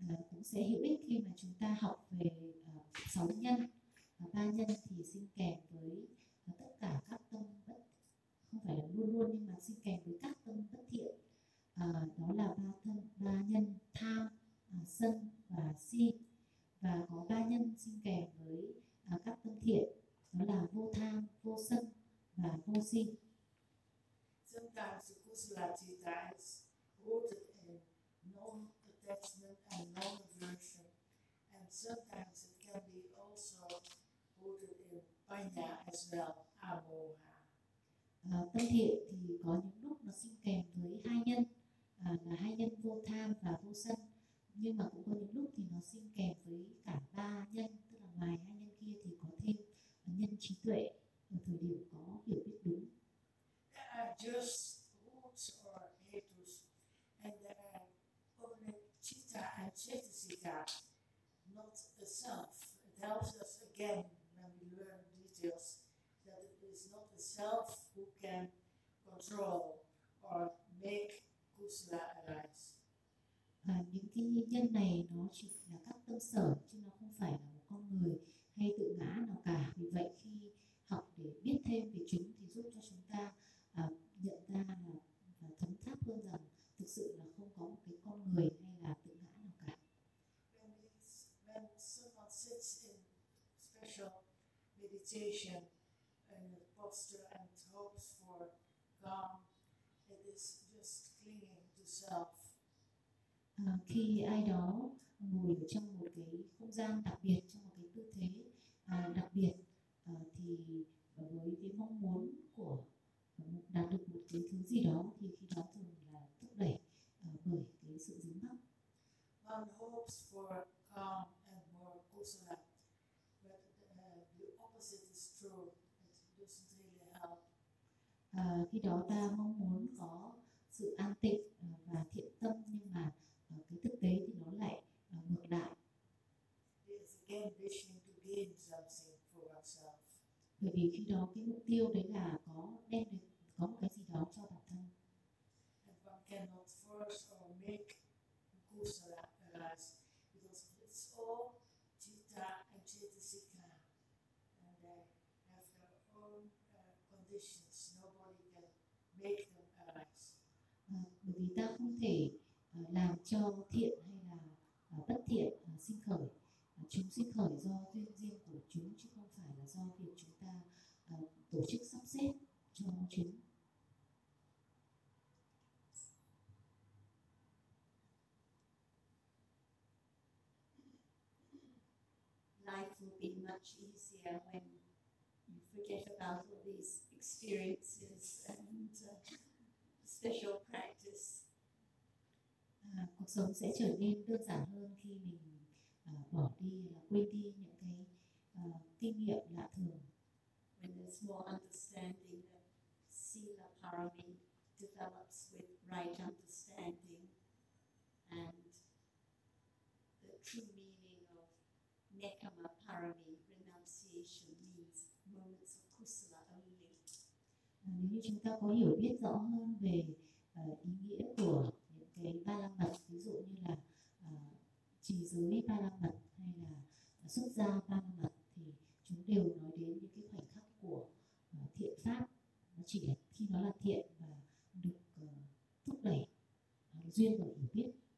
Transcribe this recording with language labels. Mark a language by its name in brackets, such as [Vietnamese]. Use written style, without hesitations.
[Vietnamese] Cũng sẽ hữu ích khi mà chúng ta học về sáu nhân, ba nhân thì sinh kèm với tất cả các tâm bất, không phải là luôn luôn nhưng mà sinh kèm với các tâm bất thiện. Đó là ba nhân tham, sân và si. Và có ba nhân sinh kèm với các tâm thiện, đó là vô tham, vô sân và vô si. [English] Sometimes the kusala citta is rooted in non-attachment and non-aversion, and sometimes it can be also rooted in panya as well, amoha. [Vietnamese] Tâm thiện thì có những lúc nó sinh kèm với hai nhân, là hai nhân vô tham và vô sân, nhưng mà cũng có những lúc thì nó sinh kèm với cả ba nhân, tức là ngoài hai nhân kia thì có thêm nhân trí tuệ, ở thời điểm có hiểu biết đúng. [English] Just roots or hetus, and there are only citta and cetasika, not a self. It helps us again when we learn details that it is not a self who can control or make kusala arise. [Vietnamese] Những cái nhân này nó chỉ là các tâm sở chứ nó không phải là một con người hay tự ngã nào cả. Vì vậy khi học để biết thêm về chúng thì giúp cho chúng ta nhận ra là thấm thắt hơn rằng thực sự là không có một cái con người hay là tự ngã nào cả. [English] When someone sits in special meditation in a posture and hopes for calm, it is just clinging to self. [Vietnamese] Khi ai đó ngồi trong một cái không gian đặc biệt, trong một cái tư thế đặc biệt, thì với cái mong muốn của đạt được một cái thứ gì đó thì khi đó thường là thúc đẩy bởi cái sự dính mắc. [English] One hopes for calm and more kusala, but the opposite is true. It doesn't really help. [Vietnamese] Khi đó ta mong muốn có sự an tịnh và thiện tâm, nhưng mà cái thực tế thì nó lại ngược lại. [English] It's again wishing to gain something for oneself. [Vietnamese] Bởi vì khi đó cái mục tiêu đấy là có đem được có một cái gì đó cho bản thân. [English] And one cannot force or make kusala arise because it's all citta and cetasika, and they have their own conditions. Nobody can make them arise. [Vietnamese] Bởi vì ta không thể làm cho thiện hay là bất thiện sinh khởi. Chúng sinh khởi do duyên riêng của chúng chứ không phải là do việc chúng ta tổ chức sắp xếp cho chúng. [English] Life will be much easier when you forget about all these experiences and special practice. [Vietnamese] Cuộc sống sẽ trở nên đơn giản hơn khi mình bỏ đi, quên đi những cái kinh nghiệm lạ thường. [English] When there's more understanding, the sila parami develops with right understanding and the true meaning of nekama parami, renunciation, means moments of kusala only. [Vietnamese] Nếu như chúng ta có hiểu biết rõ hơn về ý nghĩa của những cái ba la mật, ví dụ như là trì giới, ba mật hay là xuất gia ba mật thì chúng đều nói đến những cái khoảnh khắc của thiện pháp, nó chỉ là khi nó là thiện và được thúc đẩy duyên và hiểu biết.